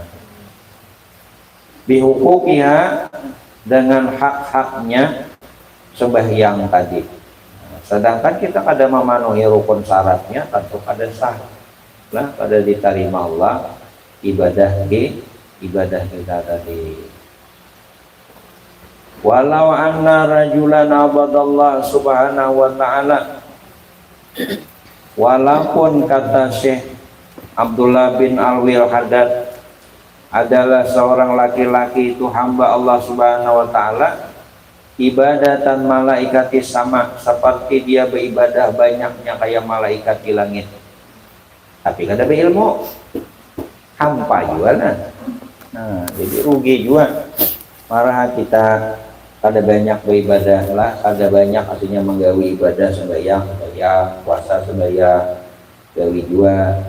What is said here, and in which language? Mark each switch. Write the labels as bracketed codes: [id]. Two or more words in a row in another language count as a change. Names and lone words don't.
[bjn] Bihukukiha, dengan hak-haknya sembahyang tadi. Sedangkan kita kada memenuhi rukun syaratnya, tentu kada sah. Nah, kada diterima Allah ibadah kita tadi. [ar] ولو أن رجلا عبد الله سبحانه وتعالى, [bjn] walaupun kata Syekh Abdullah bin Alwil Haddad adalah seorang laki-laki itu hamba Allah [ar] سبحانه وتعالى, عبادة الملائكة [bjn] sama, seperti dia beribadah banyaknya kayak malaikat di langit, tapi kada berilmu, hampa juga. Nah, jadi rugi juga. Marah kita kada banyak beribadah lah, kada banyak artinya menggawi ibadah sembahyang, puasa sembahyang, gawi juga.